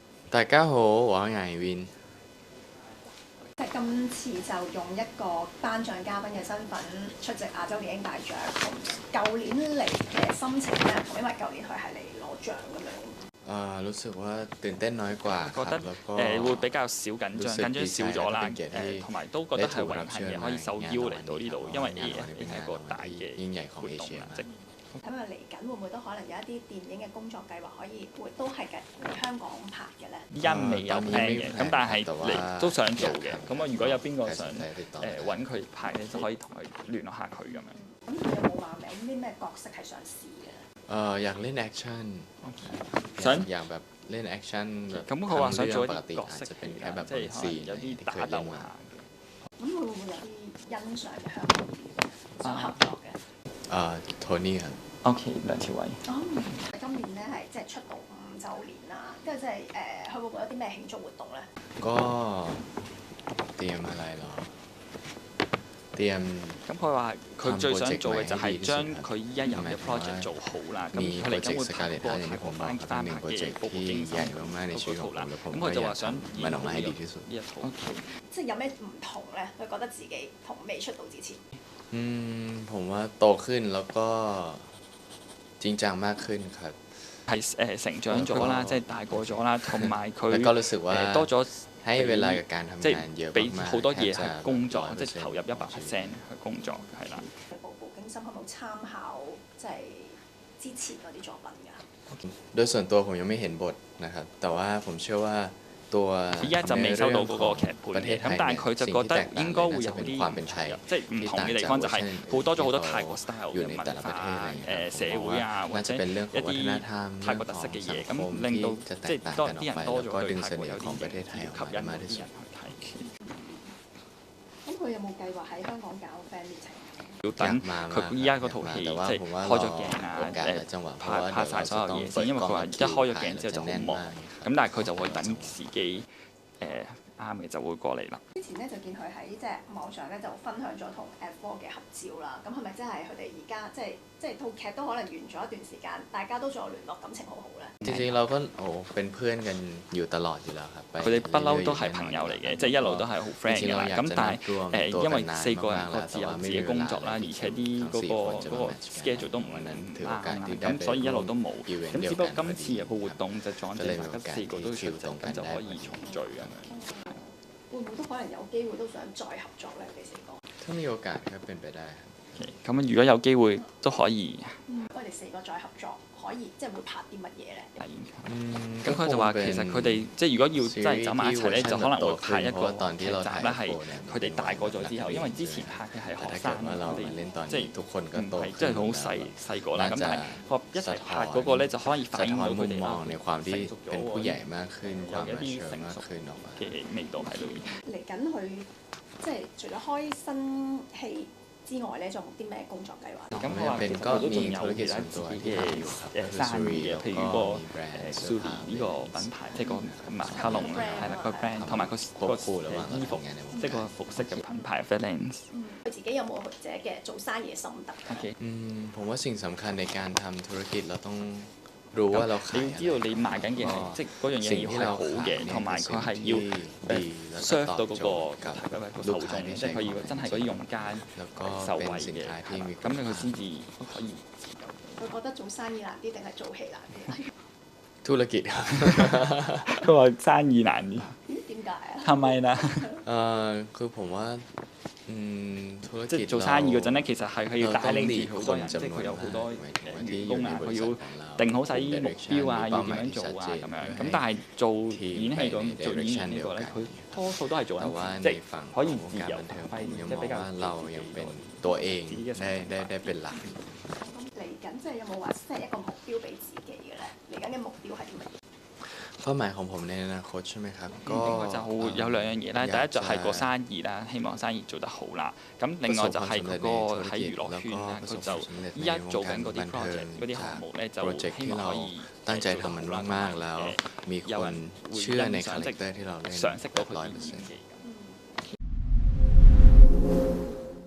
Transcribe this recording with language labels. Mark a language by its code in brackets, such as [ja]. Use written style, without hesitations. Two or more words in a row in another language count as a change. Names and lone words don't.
[yue] 大家好，我係艾 Win。即係今次就用一個頒獎嘉賓嘅身份出席亞洲電影大獎，同舊年嚟嘅心情咧唔同，因為舊年佢係嚟攞獎咁樣。 [th] รู้สึกว่าตื่นเต้นน้อยกว่าค [yue] 覺得 [th] รับแล้วก็ [yue] 會比較少緊張，緊張少咗啦。同埋都覺得係榮幸嘅，可以受邀嚟到呢度，因為呢係一個大嘅 [th] ยิ่งใหญ่ของเอ [yue] 活 [th] เชี [yue] 動 [th] ย [yue] 啦。 [th] มาก [yue] 睇下嚟緊會唔會都可能有一啲電影嘅工作計劃可以會都係嚟香港拍嘅咧？依家未有 plan 嘅，咁但係嚟都想做嘅。咁啊，如果有邊個想揾佢拍咧，就可以同佢聯絡下佢咁樣。咁佢有冇話名啲咩角色係想試嘅？ [th] อยากเล่นแอคชั่น [yue] 想 [th] อยากแบบเล่นแอคชั่นแบบ [yue] 咁佢話想做一 [th] ปกติ [yue] 啲角 [th] อาจ [yue] 色 [th] จะเป็น [yue] 嘅 [th] แค่แบบ [yue] 即係可 [th] ซี [yue] 能 [th] น [yue] 有啲打鬥下嘅。咁佢會唔會有啲欣賞嘅香港演員想合作嘅？ [th] โทนี่ครับ [yue] OK，梁朝偉。哦，今年咧係即係出道5週年啦，跟住即係佢會唔會有啲咩慶祝活動咧？ [th] ก็เตรียมอะไรเหรอเตรียม [yue] 咁佢話佢最想做嘅就係將佢依家有嘅 project 做好啦。咁 [th] มี [yue] 佢 [th] โปร [yue] 嚟 [th] เจก [yue] 緊 [th] ต์ [yue] 會 [th] สกาเล [yue] 拍 [th] ต [yue] 過 [th] อย่างที่ผม [yue] 泰國 [th] บอก [yue] 翻 [th] เป็น [yue] 翻 [th] หนึ่ง [yue] 拍 [th] โปรเจ [yue] 嘅 [th] กต์ [yue] 《步步 [th] ที่ [yue] 驚 [th] ใหญ่ [yue] 心》 [th] มากๆในชีวิตของผมและผม [yue] 咁 [th] ก็ [yue] 佢就 [th] อยา [yue] 話 [th] ก [yue] 想 [th] ทำมันออกมาให้ดีที่สุด [yue] 呢一套。即係有咩唔同咧？佢覺得自己同未出道之前。 [th] ผมว่าโตขึ้นแล้วก็จริงจังมากขึ้นครับ [yue] 係成長咗啦，即係大個咗啦，同埋佢 [th] แล้วก็รู้สึกว่า [yue] 多咗 [th] ให้เวลากับการทำ [yue] 即 [th] งานเย [yue] 係 [th] อะ [yue] 俾 [th] มากๆ [yue] 好多嘢 [th] แทบจะ [yue] 係工作，即係投入 100% 100%去工作，係啦。步步驚心有冇參考即係之前嗰啲作品㗎？ [th] โดยส่วนตัวผมยังไม่เห็นบทนะครับแต่ว่าผมเชื่อว่าตัว [yue] 依家就未收到嗰個劇本 [th] ประเท [yue] 嘅， [th] ศไท [yue] 咁 [th] ย [yue] 但係 [th] เนี่ย [yue] 佢就 [th] สิ่ง [yue] 覺 [th] ที่แต [yue] 得 [th] กต่าง [yue] 應該會 [th] น่า [yue] 有 [th] จะเป็น [yue] 啲 [th] ความเป็นไทย [yue] 即係唔同嘅地方就係好多咗好多泰國 style 嘅文化社會啊，或 [th] น่า [yue] 者 [th] จะเป็นเรื่องของวัฒน [yue] 一 [th] ธรรม [yue] 啲泰國特色嘅嘢， [th] เรื่อง [yue] 咁 [th] ของ [yue] 令到 [th] ที่จะแต [yue] 即 [th] กต่าง [yue] 係多 [th] กันอ [yue] 啲 [th] อก [yue] 人 [th] ไป [yue] 多 [th] แล้ว [yue] 咗 [th] ก็ [yue] 對 [th] ดึง [yue] 泰 [th] เส [yue] 國 [th] น่ [yue] 有 [th] ห์ของประเทศ [yue] 啲 [th] ไทย [yue] 嘢 [th] ออก [yue] 吸 [th] มาให้ [yue] 引 [th] มาก [yue] 到 [th] ที่ [yue] 啲 [th] สุด [yue] 人去睇。咁佢有冇計劃喺香港搞 fan meeting？要等佢依家嗰套戲即係開咗鏡啊，拍晒所有嘢先，因為佢話一開咗鏡之後就好忙，咁但係佢就會等時機啱嘅就會過嚟啦。之前咧就見佢喺即係網上咧就分享咗同 F4 嘅合照啦，咁係咪即係佢哋而家即係套劇都可能完咗一段時間，大家都仲有聯絡，感情好好咧？ [th] จริงๆเราก็เป็นเพื่อนกันอยู่ตลอดอยู่แล้วครับ [yue] 佢哋不嬲都係朋友嚟嘅，即係一路都係好 friend 嘅啦。咁但係因為4個人各自有自己工作啦，而且啲嗰個 schedule 都唔啱啦，咁所以一路都冇。咁只不過今次有個活動就撞正大家4個都出席，咁就可以重聚咁樣。會唔會都可能有機會都想再合作咧？你哋4個？ [th] ถ้ามีโอกาสก็เป็นไปได้ครับ [yue] 咁如果有機會都可以。我哋4個再合作，可以即係會拍啲乜嘢咧？咁佢就話其實佢哋即係如果要真係走埋一齊咧，就可能會拍一個劇集咧係佢哋大個咗之後，因為之前拍嘅係學 [th] ถ้า [yue] 生 [th] เกิดว่าเรา [yue] 我 [th] มาเล่นตอน [yue] 哋即 [th] นี้ [yue] 係 [th] ทุกคนก็ [yue] 唔 [th] โต [yue] 係即 [th] ขึ้น [yue] 係好細個啦。咁但係พอ一齊拍嗰個咧就可以反 [th] สะ [yue] 映 [th] ท้อน [yue] 到 [th] มุ [yue] 佢 [th] ม [yue] 哋 [th] มองในความที่ [yue] 成熟 [th] เป็น [yue] 咗 [th] ผู้ใหญ่มากขึ้นค [yue] 有 [th] วาม [yue] 一 [th] มา [yue] 啲 [th] เชื่อ [yue] 成 [th] มาก [yue] 熟 [th] ขึ้นออกมา [yue] 嘅味道喺裏面。嚟緊佢即係除咗開新戲之外咧，仲有冇啲咩工作計劃？咁佢話其實佢都仲有其他自己嘅生意嘅，譬如個Suri 呢個品牌，即係個馬卡龍係啦個 brand，同埋個衣服，即係個服飾嘅品牌 Valence。佢自己有冇或者嘅做生意嘅心得？ OK。 [th] ผมว่าสิ่งสำคัญในการทำธุรกิจเราต้องรู้ว่าเรา [yue] 你 [th] ขาย [yue] 要知道你賣緊嘅係即係嗰樣嘢要係好嘅，同埋佢係要 serve 到嗰個受眾，即係佢要真係嗰啲用家受惠嘅，係啦，咁佢先至可以。佢覺得做生意難啲定係做戲難啲？ [th] ธุรกิจ [yue] 佢話生意難啲，點解啊？係咪啦？ [th] คือผมว่าธุร [yue] 即 [th] กิจ [yue] 係做生意嗰陣咧，其實係佢要帶領住好多人，即係佢有好多員工啊，佢要定好晒啲目標啊，要點樣做啊咁樣。咁但係做演戲咁做演員呢個咧，佢多數都係做 [th] แต่ [yue] 緊 [th] ว่า [yue] 即 [th] ใน [yue] 係 [th] ฝั่ง [yue] 可以 [th] ของ [yue] 自 [th] การ [yue] 由 [th] บันเทิง [yue] 發 [th] ผม [yue] 揮， [th] ยัง [yue] 即 [th] ม [yue] 係 [th] อง [yue] 比較 [th] ว่าเรายังเป็นตัวเองได้เป็นหลัก [yue] 嚟緊即係有冇話 set 一個目標俾自己嘅咧？嚟緊嘅目標係啲乜嘢？ [th] เป้าหมายของผมในอนาคตใช่ไหมครับก็ [yue] 另外就有兩樣嘢啦，第一就係個生意啦，希望生意做得好啦。咁另外就係嗰個喺娛樂圈啦，佢就依家做緊嗰啲 project 嗰啲項目咧，就 [th] โปรเจกต์ [yue] 希 [th] ที่ [yue] 望 [th] เรา [yue] 可以 [th] ตั้งใจทำมันมากๆแล้ว มีคนเชื่อในคาแรคเตอร์ที่เราเล่น [yue] 賞識到佢 100% 啲演技。